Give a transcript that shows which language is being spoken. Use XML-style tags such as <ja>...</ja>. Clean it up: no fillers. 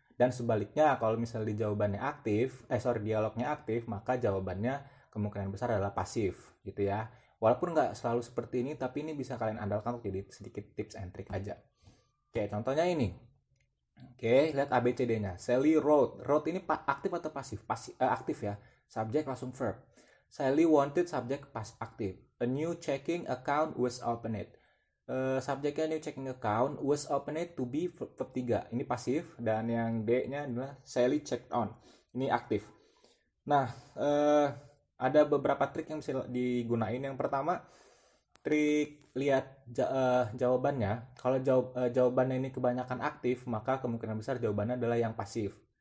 <id>Dan sebaliknya, kalau misalnya jawabannya aktif, dialognya aktif, maka jawabannya kemungkinan besar adalah pasif, gitu ya. Walaupun nggak selalu seperti ini, tapi ini bisa kalian andalkan untuk jadi sedikit</id> <en>tips and trick</en> <id>aja. Oke, contohnya ini. Oke, lihat ABCD-nya.</id> <en>Sally wrote.</en> <id>Wrote ini aktif atau pasif? Aktif ya. Subjek langsung verb.</id> <en>Sally wanted,</en> <id>subjek pas aktif.</id> <en>A new checking account was opened.</en> <id>Subjeknya</id> <en>new checking account was opened to be verb 3.</en> <id>Ini pasif. Dan yang D-nya adalah</id> <en>Sally checked on.</en> <id>Ini aktif. Nah, ada beberapa trik yang bisa digunain. Yang pertama, trik lihat jawabannya. Kalau jawabannya ini kebanyakan aktif, maka kemungkinan besar jawabannya adalah yang pasif.</id>